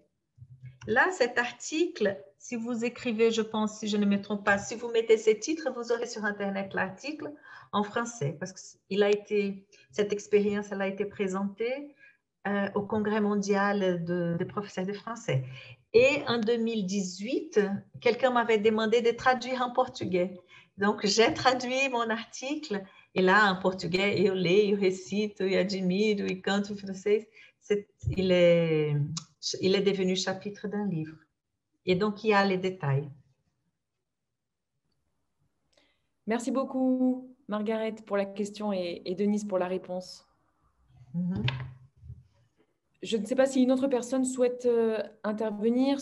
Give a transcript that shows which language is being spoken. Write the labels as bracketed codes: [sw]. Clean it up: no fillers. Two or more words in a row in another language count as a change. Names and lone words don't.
[fr] Là, cet article, si vous écrivez, je pense, si je ne me trompe pas, si vous mettez ces titres, vous aurez sur Internet l'article en français parce que cette expérience, elle a été présentée au Congrès mondial des professeurs de français. Et en 2018, quelqu'un m'avait demandé de traduire en portugais. Donc, j'ai traduit mon article et là, en portugais, [pt] eu leio, eu recito, eu admiro, eu canto em francês. [fr] Il est devenu chapitre d'un livre. Et donc, il y a les détails. Merci beaucoup, Margaret, pour la question et Denise pour la réponse. Je ne sais pas si une autre personne souhaite intervenir.